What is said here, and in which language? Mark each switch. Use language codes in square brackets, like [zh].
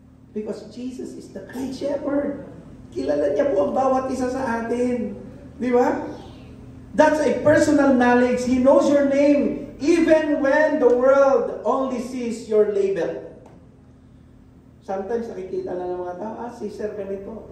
[en] Because Jesus is the great shepherd. [tl] Kilala niya po ang bawat isa sa atin. Di ba? [en] That's a personal knowledge. He knows your name even when the world only sees your label. [tl] Sometimes nakikita na ng mga tao, si Sir ganito.